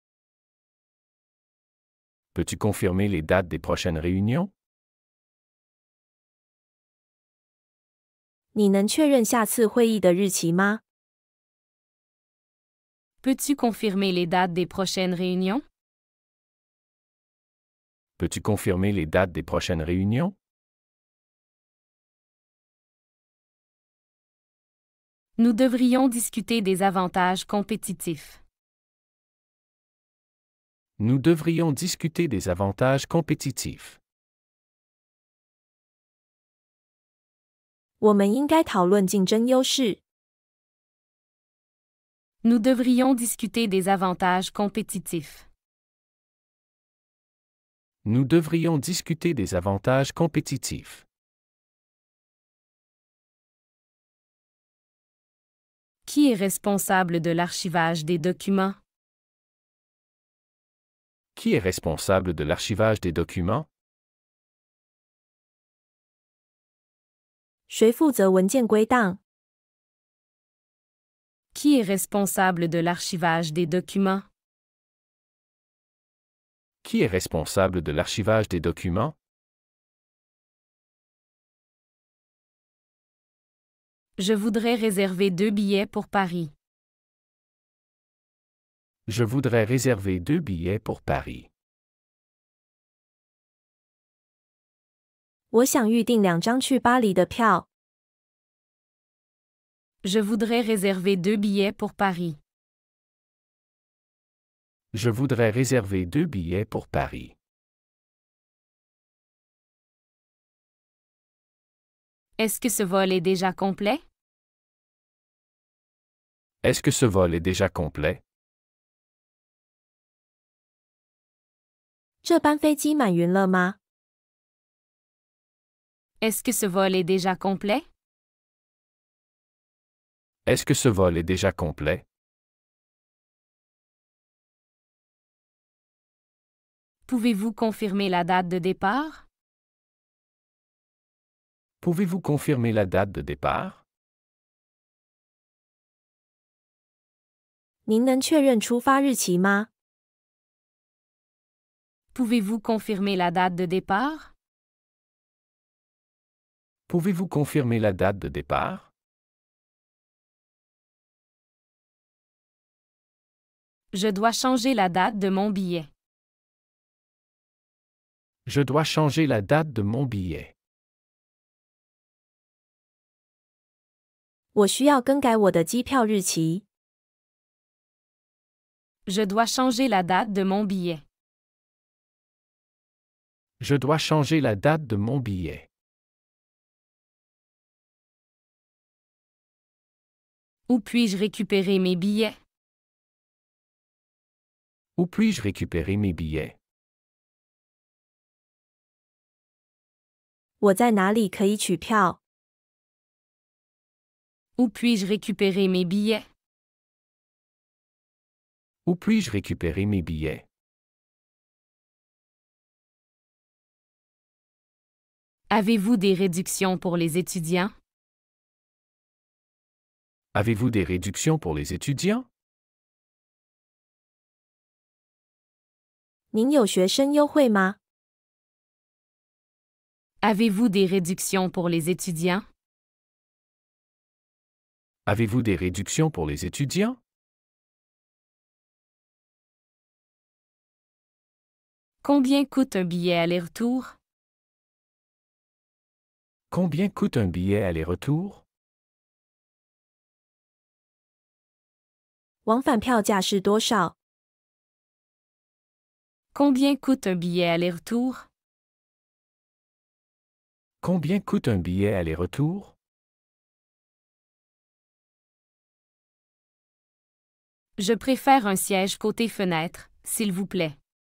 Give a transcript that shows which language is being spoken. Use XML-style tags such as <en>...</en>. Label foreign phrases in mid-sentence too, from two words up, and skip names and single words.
<fr>Peux-tu confirmer les dates des prochaines réunions?</fr> <zh>你能确认下次会议的日期吗？</zh> <fr>Peux-tu confirmer les dates des prochaines réunions? Peux-tu confirmer les dates des prochaines réunions? Nous devrions discuter des avantages compétitifs. Nous devrions discuter des avantages compétitifs.</fr> <zh>我们应该讨论竞争优势。</zh> <fr>Nous devrions discuter des avantages compétitifs. Nous devrions discuter des avantages compétitifs. Qui est responsable de l'archivage des documents? Qui est responsable de l'archivage des documents?</fr> <zh>谁负责文件归档？</zh> <fr>Qui est responsable de l'archivage des documents? Qui est responsable de l'archivage des documents? Je voudrais réserver 2 billets pour Paris. Je voudrais réserver 2 billets pour Paris.</fr> <zh>我想预订2张去巴黎的票。</zh> <fr>Je voudrais réserver 2 billets pour Paris. Je voudrais réserver 2 billets pour Paris. Est-ce que ce vol est déjà complet? Est-ce que ce vol est déjà complet?</fr> <zh>这班飞机满云了吗？</zh> <fr>Est-ce que ce vol est déjà complet? Est-ce que ce vol est déjà complet? Pouvez-vous confirmer la date de départ? Pouvez-vous confirmer la date de départ?</fr> <zh>您能确认出发日期吗？</zh> <fr>Pouvez-vous confirmer la date de départ? Pouvez-vous confirmer la date de départ? Je dois changer la date de mon billet. Je dois changer la date de mon billet.</fr> <zh>我需要更改我的机票日期。</zh> <fr>Je dois changer la date de mon billet. Je dois changer la date de mon billet. Où puis-je récupérer mes billets? Où puis-je récupérer mes billets?</fr> <zh>我在哪里可以取票？</zh> <fr>Où puis-je récupérer mes billets? Où puis-je récupérer mes billets? Avez-vous des réductions pour les étudiants? Avez-vous des réductions pour les étudiants?</fr> <zh>您有学生优惠吗？</zh> <fr>Avez-vous des réductions pour les étudiants? Avez-vous des réductions pour les étudiants? Combien coûte un billet aller-retour? Combien coûte un billet aller-retour?</fr> <zh>往返票价是多少？</zh> <fr>Combien coûte un billet aller-retour? Combien coûte un billet aller-retour? Je préfère un siège côté fenêtre, s'il vous plaît.</fr>